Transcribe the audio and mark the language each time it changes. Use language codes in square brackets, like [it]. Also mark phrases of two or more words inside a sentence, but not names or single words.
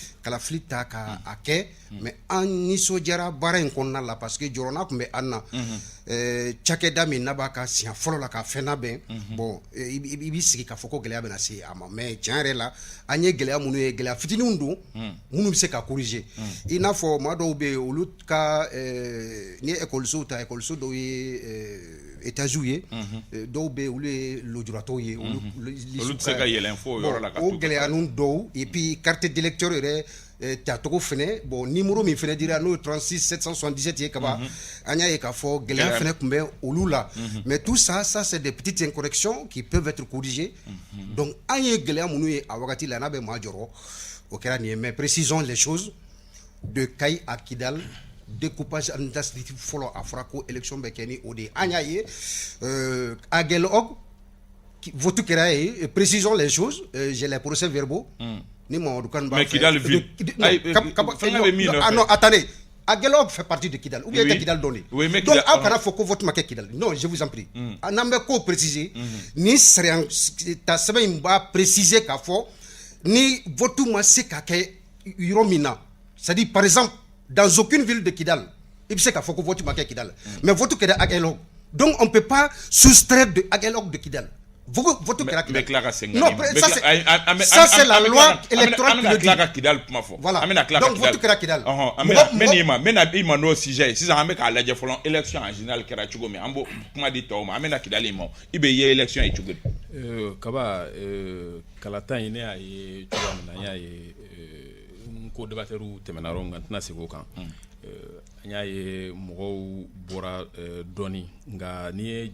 [bm] kalafili ta ka a kɛ mais an nisɔndiyara baara in kɔnɔna la [fr] parce que [bm] jɔrɔna tun bɛ an na cakɛda min n'a b'a ka siɲɛ fɔlɔ la ka fɛn labɛn bon i b'i sigi k'a fɔ ko gɛlɛya bɛna se a ma mais tiɲɛ yɛrɛ la an ye gɛlɛya minnu ye gɛlɛya fitininw don minnu bɛ se ka corriger i n'a fɔ maa dɔw bɛ yen olu ka ni ye ekɔlisow ta ekɔliso dɔw ye étages ye dɔw bɛ yen olu ye lujuratɔw ye olu tɛ se ka yɛlɛn fo o yɔrɔ la ka o gɛlɛya ninnu dɔw [fr] et puis carte d'électeur [bm] yɛrɛ tacogo fɛnɛ bon numéro min fɛnɛ dira n'o ye 36 777 ye kaba an y'a ye k'a fɔ gɛlɛya fɛnɛ tun bɛ olu la [fr] mais tout ça c'est des petites incorrections qui peuvent être corrigées [bm] donc an ye gɛlɛya minnu ye a wagati la n'a bɛ maa jɔrɔ o kɛra nin ye [fr] mais précisons les choses de Kayi à Kidal découpage administratif [bm] fɔlɔ a fɔra ko élection bɛ kɛ ni o de ye an y'a ye à Guel'Hog vote kɛra ye [fr] précisons les choses j'ai les procès verbaux [bm] ni Mamadou Kane b'a [fr] mais Kidal ville non attendez à Guel'Hog fait partie de Kidal ou bien [bm] tɛ Kidal dɔn de donc aw kana fɔ ko vote ma kɛ Kidal non [fr] je vous en prie [bm] n'an bɛ k'o préciser ni sariya ta sɛbɛn in b'a préciser k'a fɔ ni vote ma se ka kɛ yɔrɔ min na [fr] c'est-à-dire par exemple dans aucune ville de Kidal il sait qu'il faut que [bm] vote ma kɛ Kidal mais vote kɛra [fr] à Guel'Hog donc on peut pas soustraire de à Guel'Hog de Kidal [bm] vote kɛra Kidal [fr] non ça c'est la loi électorale qui le dit voilà donc [bm] vote kɛra Kidal mais ma n'o sujet sisan an bɛ k'a lajɛ fɔlɔ [fr] élection en général [bm] kɛra cogo min an b'o kuma di tɔw ma an bɛna Kidal in ma i bɛ ye élection ye cogo di kaba kalata in ne y'a ye cogoya min na an y'a ye ko debatteuru tɛmɛna yɔrɔ min kan n tɛna segin o kan an y'a ye mɔgɔw bɔra dɔɔni nka n'i ye